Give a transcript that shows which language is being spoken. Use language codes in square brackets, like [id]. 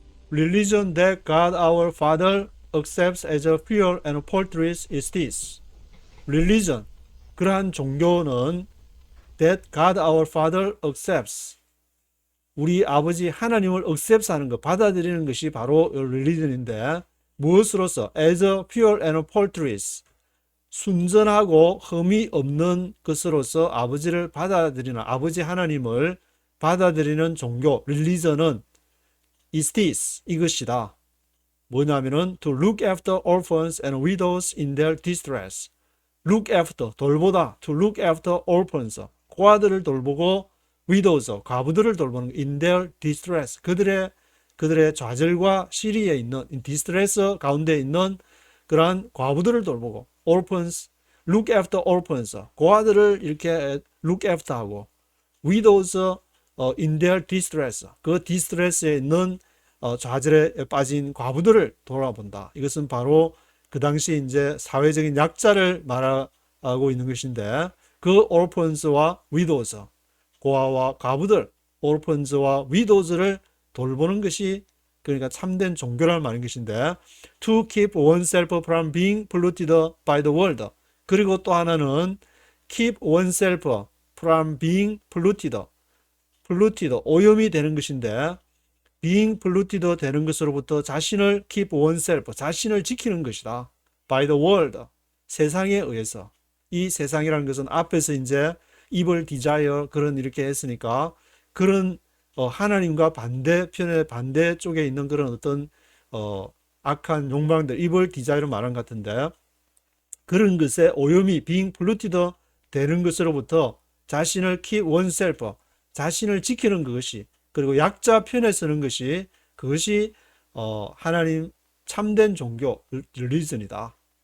[en] Religion that God our Father accepts as a pure and faultless is this. [ko] Religion, 그러한 종교는 [en] that God our Father accepts, [ko] 우리 아버지 하나님을 accept하는 것, 받아들이는 것이 바로 religion인데 무엇으로서? [en] as a pure and faultless, [ko] 순전하고 흠이 없는 것으로서 아버지를 받아들이는, 아버지 하나님을 받아들이는 종교, religion은 [en] is this, [ko] 이것이다. 뭐냐면은 [en] to look after orphans and widows in their distress. [ko] look after, 돌보다, [en] to look after orphans, [ko] 고아들을 돌보고 widows, 과부들을 돌보는 [en] in their distress, [ko] 그들의 좌절과 시리에 있는 distress 가운데 있는 그러한 과부들을 돌보고 orphans, [en] look after orphans, [ko] 고아들을 이렇게 look after 하고 [en] widows in their distress, [ko] 그 distress에 있는 좌절에 빠진 과부들을 돌아본다. 이것은 바로 그 당시 이제 사회적인 약자를 말하고 있는 것인데 그 orphans와 widows, 고아와 과부들, orphans와 widows를 돌보는 것이 그러니까 참된 종교라는 말인 것인데 [en] to keep oneself from being polluted by the world. [ko] 그리고 또 하나는 [en] keep oneself from being polluted, [ko] 오염이 되는 것인데 [en] being polluted [ko] 되는 것으로부터 자신을 [en] keep oneself, [ko] 자신을 지키는 것이다. [en] by the world, [ko] 세상에 의해서. 이 세상이라는 것은 앞에서 이제 [en] evil desire [ko] 그런 이렇게 했으니까 그런 하나님과 반대편의 반대쪽에 있는 그런 어떤 악한 욕망들, evil desire 말한 것 같은데 그런 것에 오염이 [en] being polluted [ko] 되는 것으로부터 자신을 [en] keep oneself, [ko] 자신을 지키는 것이, 그리고 약자 편에 서는 것이, 그것이 하나님 참된 종교 religion이다